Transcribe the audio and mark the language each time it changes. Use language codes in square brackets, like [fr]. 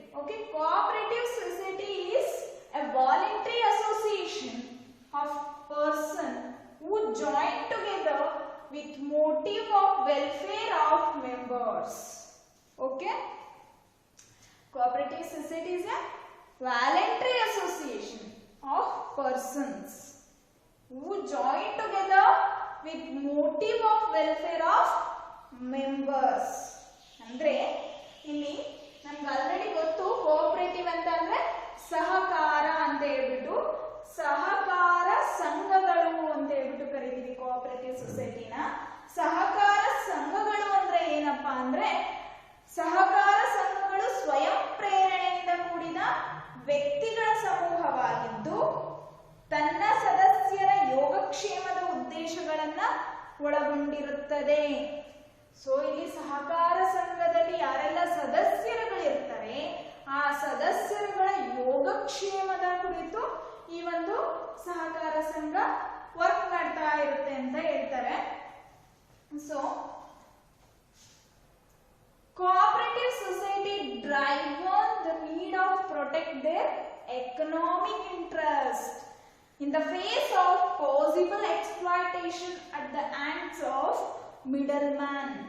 [en] Okay, cooperative society is a voluntary association of person who join together with motive of welfare of members. Okay, cooperative society is a voluntary association of persons who join together with motive of welfare of members. [kn] ಅಂದ್ರೆ ಇಲ್ಲಿ ನಮ್ಗೆ already ಗೊತ್ತು, cooperative ಅಂತ ಅಂದ್ರೆ ಸಹಕಾರ ಅಂತ ಹೇಳ್ಬಿಟ್ಟು, ಸಹಕಾರ ಸಂಘಗಳು ಅಂತ ಹೇಳ್ಬಿಟ್ಟು ಕರಿತೀವಿ ಕೋಆಪರೇಟಿವ್ ಸೊಸೈಟಿನ. ಸಹಕಾರ ಸಂಘಗಳು ಅಂದ್ರೆ ಏನಪ್ಪಾ ಅಂದ್ರೆ, ಸಹಕಾರ ಸಂಘಗಳು ಸ್ವಯಂ ಪ್ರೇರಣೆಯಿಂದ ಕೂಡಿದ ವ್ಯಕ್ತಿಗಳ ಸಮೂಹವಾಗಿದ್ದು ತನ್ನ ಸದಸ್ಯರ ಯೋಗಕ್ಷೇಮದ ಉದ್ದೇಶಗಳನ್ನ ಒಳಗೊಂಡಿರುತ್ತದೆ. ಸೊ ಇಲ್ಲಿ ಸಹಕಾರ ಸಂಘದಲ್ಲಿ ಯಾರೆಲ್ಲ ಸದಸ್ಯರುಗಳಿರ್ತಾರೆ, ಆ ಸದಸ್ಯರುಗಳ ಯೋಗಕ್ಷೇಮದ ಕುರಿತು ಈ ಒಂದು ಸಹಕಾರ ಸಂಘ ವರ್ಕ್ ಮಾಡ್ತಾ ಇರುತ್ತೆ ಅಂತ ಹೇಳ್ತಾರೆ. [en] So cooperative society drive on the need of protect their economic interest in the face of possible exploitation at the hands of middleman.